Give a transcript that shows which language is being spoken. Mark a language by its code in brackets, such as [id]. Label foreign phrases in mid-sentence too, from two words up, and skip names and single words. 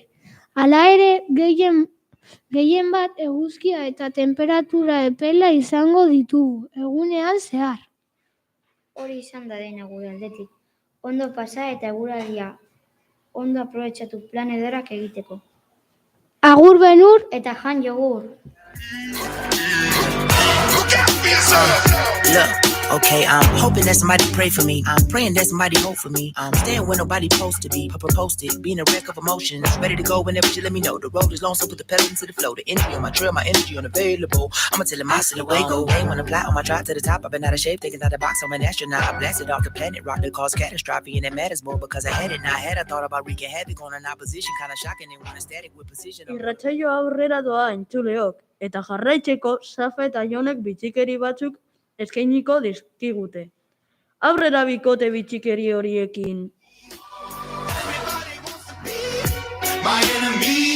[eu] Hala ere, gehien bat eguzkia eta temperatura epela izango ditugu, egunean zehar. Hori izan da dena gure aldetik. Ondo pasa eta eguraldia ondo aprobetxatu plan ederrak egiteko. Agur Benur eta jan jogur. [en] Look, okay, I'm hoping that somebody pray for me. I'm praying that somebody hope for me. I'm staying where nobody's supposed to be. Papa posted, being a wreck of emotions. Ready to go whenever you let me know. The road is long, so put the pedal into the flow. The energy on my trail, my energy unavailable. I'ma tell him I still away, go. Aim on the plot on my drive to the top. I've been out of shape, taking out the box. I'm an astronaut. I blasted off the planet, rock that caused catastrophe. And it matters more because I had it. Now I had a thought about wreaking havoc on an opposition. Kinda shocking and when static with precision. [eu] Irratsaioa aurrera doa entzuleok, eta jarraitzeko Safa eta Jonek bitxikeri batzuk eskainiko dizkigute. Aurrera bikote bitxikeri horiekin. [en] My enemy.